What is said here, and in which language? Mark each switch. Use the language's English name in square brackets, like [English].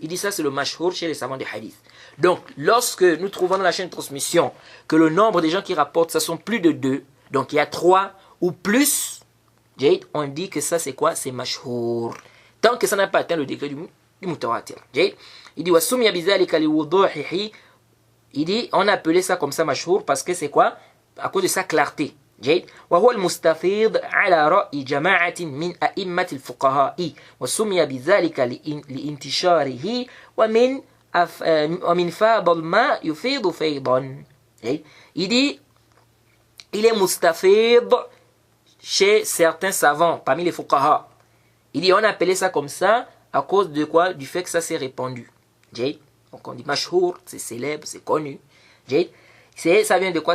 [French] Il dit ça c'est le mashhour chez les savants des hadiths. Donc lorsque nous trouvons dans la chaîne de transmission que le nombre des gens qui rapportent ça sont plus de 2, donc il y a 3 ou plus, on dit que ça c'est quoi? C'est mashhour. Tant que ça n'a pas atteint le degré du mutawatir. Il dit [Arabic] wasumya bizalika liwuduhihi. [French] Il dit on a appelé ça comme ça mashhour parce que c'est quoi? À cause de sa clarté. [Arabic] وهو المستفيض على رأي جماعة من أئمة الفقهاء وسمي بذلك لانتشاره ومن فاض الماء يفيض فيضا. [French] Il dit il est mustafid chez certains savants parmi les fuqaha. Il dit on a appelé ça comme ça à cause de quoi? Du fait que ça s'est répandu. Donc on dit mashhour, c'est célèbre, c'est connu. Ça vient de quoi?